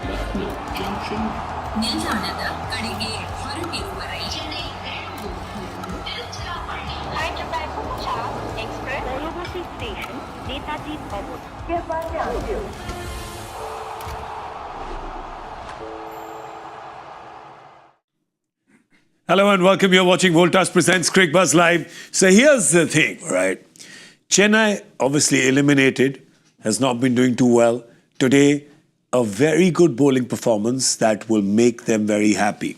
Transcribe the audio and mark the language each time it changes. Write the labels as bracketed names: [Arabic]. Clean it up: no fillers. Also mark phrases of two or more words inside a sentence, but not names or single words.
[Kannada] ನಿಲ್ದಾಣದ ಕಡೆಗೆ ಹೊರಟಿರುವ ರೈಲಲ್ಲಿ [Hindi] एक्सप्रेस रेलवे स्टेशन नेताजी भवन कृपया ध्यान दें। [English] Hello and welcome. You're watching Voltas presents Cricbuzz Live. So here's the thing, right? Chennai, obviously eliminated, has not been doing too well. Today, a very good bowling performance that will make them very happy.